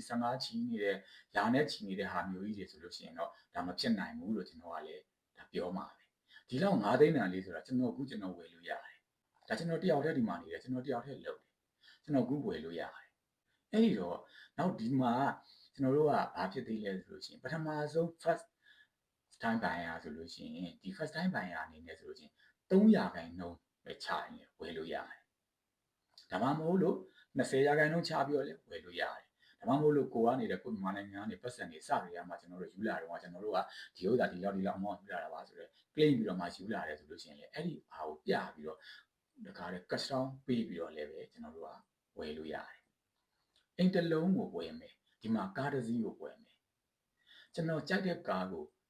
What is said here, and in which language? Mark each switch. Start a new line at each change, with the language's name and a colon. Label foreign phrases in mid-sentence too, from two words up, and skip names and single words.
Burmese: 15 ချီနေတဲ့ရာနဲ့ချီနေတဲ့ဟာမျိုးကြီးတွေဆိုလို့ရှိရင်တော့ဒါမဖြစ်နိုင်ဘူးလို့ကျွန်တော်ကလည်းဒါပြောမှာပဲဒီလောက်9သိန်းတန်လေးဆိုတာကျွန်တော်ကျွန်တော်ဝယ်လို့ရတယ်ဒါကျွန်တော်တယောက်တည်းဒီမှာနေတယ်ကျွန်တော်တယောက်တည်းလုပ်တယ်ကျွန်တော်ဝယ်လို့ရတယ်အဲ့ဒီတော့နောက်ဒီမှာကျွန်တော်တို့ကဘာဖြစ်သေးလဲဆိုလို့ရှိရင်ပထမဆုံး
English: first time buyer
Burmese: ဆိုလို့ရှိရင်ဒီ
English: first time buyer
Burmese: အနေနဲ့ဆိုလို့ရှိရင် 3%ပဲချရင်ဝယ်လို့ရတယ်ဒါမှမဟုတ်လို့20%ချပြီးတော့လည်းဝယ်လို့ရတယ်ဒါမှမဟုတ်လို့ကိုနေတဲ့ကိုမြန်မာနိုင်ငံကနေပတ်စံနေစပြီးရမှာကျွန်တော်တို့ယူလာတော့ကျွန်တော်တို့ကဒီဥစ္စာဒီလောက်အမောင်းယူလာတာပါဆိုတော့ claim ပြီးတော့မှယူလာတယ်ဆိုလို့ရှိရင်လည်းအဲ့ဒီဟာကိုပြပြီးတော့တခါတည်း custom ပေးပြီးတော့လည်းပဲကျွန်တော်တို့ကဝယ်လို့ရတယ်အိမ်တစ်လုံးကိုဝယ်မယ်ဒီမှာကားတစ်စီးကိုဝယ်မယ်ကျွန်တော်ကြိုက်တဲ့ကားကို